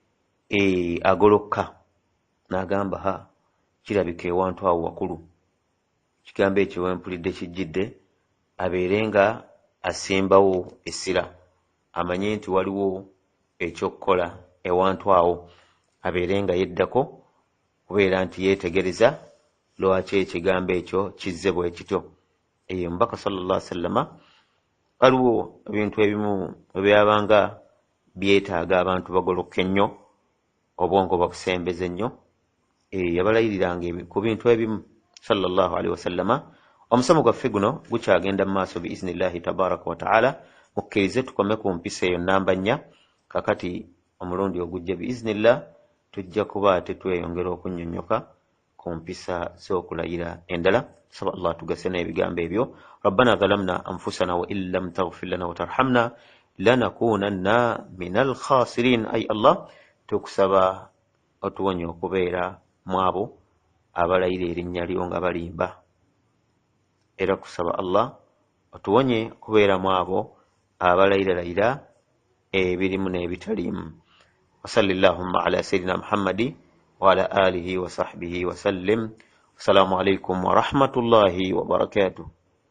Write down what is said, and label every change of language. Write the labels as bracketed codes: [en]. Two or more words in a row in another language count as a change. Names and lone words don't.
[lg] agolokka n'agamba ha kirabika ewantu awo wakulu ekigambo ekyo wempulidde kijjidde abeere nga asimbawo essira amanye nti waliwo ekyokukola ewantu awo abeere nga yeddako kubeera nti yeetegereza lwaki ekigambo ekyo kizze bwe kityo. Omubaka [ar] صلى الله عليه وسلم [lg] waliwo ebintu ebimu ebyabanga byetaaga abantu bagoloka ennyo obwongo bakusembeze nnyo yabalayiriranga ku bintu ebimu [ar] صلى الله عليه وسلم. [lg] Omusomo gwaffe guno gukyagenda mu maaso [ar] بإذن الله تبارك وتعالى [lg] mukkirize tukome ku mpisa eyo nnamba 4 kakati omulundi ogujja biiznillah tujja kuba tetweyongera okunnyonnyoka ku mpisa z'okulayira endala. saba Allah tugase n'ebigambo ebyo. [ar] ربنا ظلمنا أنفسنا وإن لم تغفر لنا وترحمنا لنكونن من الخاسرين. [lg] ay Allah tukusaba otuwonye okubeera mu abo abalayira erinnya lyo nga balimba era kusaba Allah otuwonye kubeera mu abo abalayiralayira ebirimu n'ebitaliimu. [ar] وصل اللهم على سيدنا محمد وعلى آله وصحبه وسلم. السلام عليكم ورحمة الله وبركاته.